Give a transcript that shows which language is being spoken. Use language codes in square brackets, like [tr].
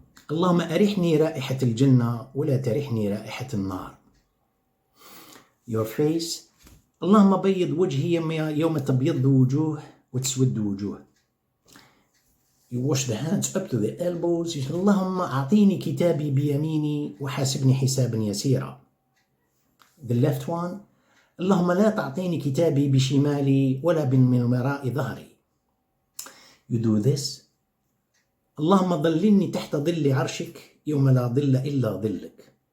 [ar] اللهم أرحني رائحة الجنة ولا ترحني رائحة النار. [en] Your face. [ar] اللهم بيض وجهي يوم تبيض وجوه وتسود وجوه. [en] You wash the hands up to the elbows. You say [ar] اللهم أعطيني كتابي بيميني وحاسبني حسابا يسيرا. [en] The left one. [ar] اللهم لا تعطيني كتابي بشمالي ولا من وراء ظهري. [en] You do this. [ar] اللهم ظللني تحت ظل عرشك يوم لا ظل إلا ظلك.